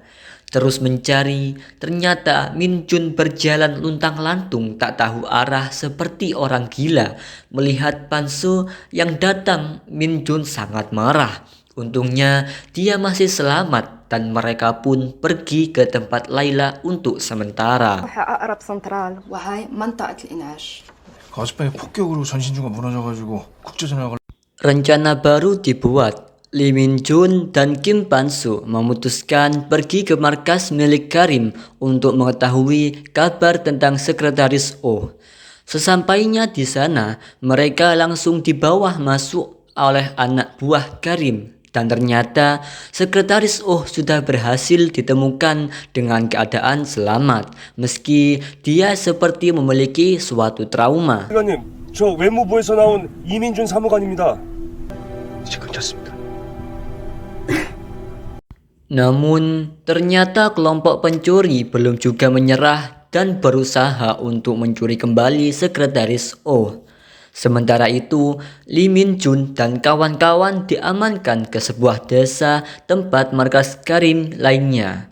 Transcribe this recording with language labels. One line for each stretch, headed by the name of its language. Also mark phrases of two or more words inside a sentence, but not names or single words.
Indonesian: Terus mencari, ternyata Min Jun berjalan luntang-lantung tak tahu arah seperti orang gila. Melihat Pan-soo yang datang, Min Jun sangat marah. Untungnya dia masih selamat dan mereka pun pergi ke tempat Layla untuk sementara.
Arabic: أقرب سنترال وهي منطقة الإناش.
Korean: 어젯밤에 폭격으로 전신주가 무너져가지고 국제전화가
Indonesian: Rencana baru dibuat. Lee Min Jun dan Kim Pan-soo memutuskan pergi ke markas milik Karim untuk mengetahui kabar tentang sekretaris Oh. Sesampainya di sana, mereka langsung dibawa masuk oleh anak buah Karim. Dan ternyata sekretaris Oh sudah berhasil ditemukan dengan keadaan selamat, meski dia seperti memiliki suatu trauma.
Korean: 의원님, 저 외무부에서 나온 이민준 사무관입니다. 이제 괜찮습니다.
Indonesian: Namun ternyata kelompok pencuri belum juga menyerah dan berusaha untuk mencuri kembali sekretaris Oh. Sementara itu, Lee Min Jun dan kawan-kawan diamankan ke sebuah desa tempat markas Karim lainnya.